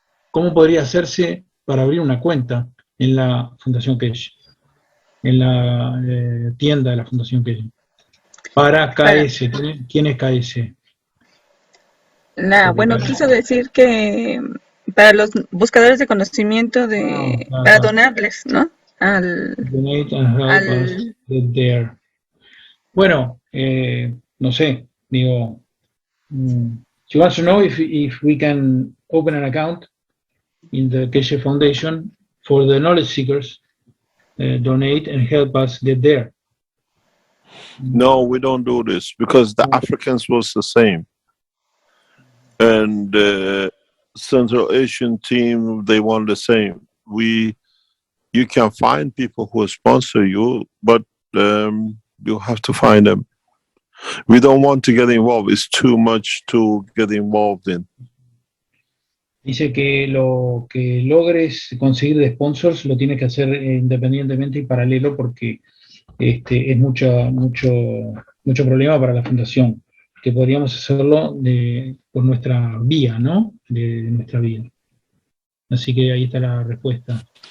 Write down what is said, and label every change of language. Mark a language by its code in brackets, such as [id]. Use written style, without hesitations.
[es] ¿Cómo podría hacerse para abrir una cuenta en la Fundación Keshe? En la tienda de la Fundación Keshe. Para KS. ¿Quién es KS? Bueno, quiso decir que para los buscadores de conocimiento para donarles, ¿no? [en] Donate and help us get there. [es] Bueno, no sé, digo, [en] she wants to know if we can open an account in the Keshe Foundation for the knowledge seekers, donate and help us get there. No, we don't do this because the Africans was the same. And the Central Asian team, they want the same. You can find people who sponsor you, but you have to find them. We don't want to get involved. It's too much to get involved in. [es] Dice que lo que logres conseguir de sponsors lo tienes que hacer independientemente y paralelo porque es mucho problema para la fundación, que podríamos hacerlo por nuestra vía, ¿no? De nuestra vía. Así que ahí está la respuesta.